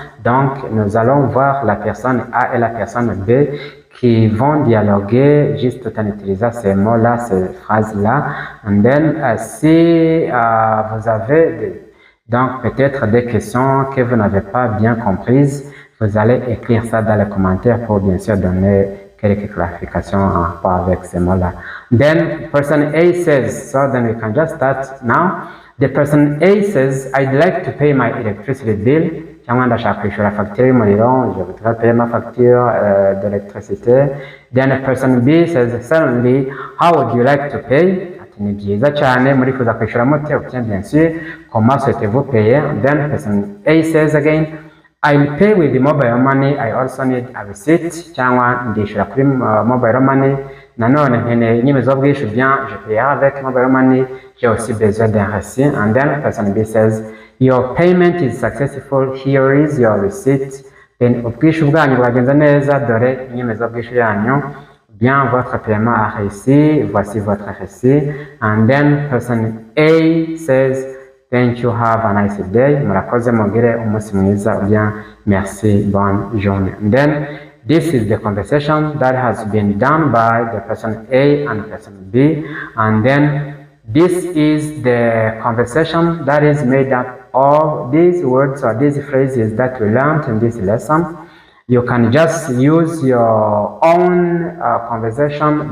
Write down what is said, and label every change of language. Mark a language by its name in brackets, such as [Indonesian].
[French] Donc, nous allons voir la personne A et la personne B qui vont dialoguer juste en utilisant ces mots-là, ces phrases-là. And then, si vous avez donc peut-être des questions que vous n'avez pas bien comprises, vous allez écrire ça dans les commentaires pour bien sûr donner quelques clarifications en rapport avec ces mots-là. [English] Then person A says, so then we can just start now. The person A says, I'd like to pay my electricity bill. [Kinyarwanda] Cyangwa ndashaka kwishyura facture y'umuriro, [French] je voudrais payer ma facture d'électricité. [English] Then the person B says, certainly, how would you like to pay? [Kinyarwanda] Ati ni byiza cyane, murifuza kwishyura mute? [French] Bien sûr, comment souhaitez-vous payer? [English] Then person A says again, I'll pay with the mobile money. I also need a receipt. [Kinyarwanda] Cyangwa ndishyura kuri mobile money. Nanone nkeneye inyemezabwishyu, [French] bien, je paierai avec mobile money. J'ai aussi besoin d'un récit. [English] And then person B says, your payment is successful. Here is your receipt. [Kinyarwanda] Then ubwishyu bwanyu bwagenze neza, dore inyemezabwishyu yanyu. [French] Bien, votre paiement a réussi. Voici votre récit. [English] And then person A says, thank you, have a nice day. [Kinyarwanda] Murakoze mugire umunsi mwiza, [French] bien, merci, bonne journée. [English] And then this is the conversation that has been done by the person A and person B. And then this is the conversation that is made up all these words or these phrases that we learned in this lesson. You can just use your own conversation.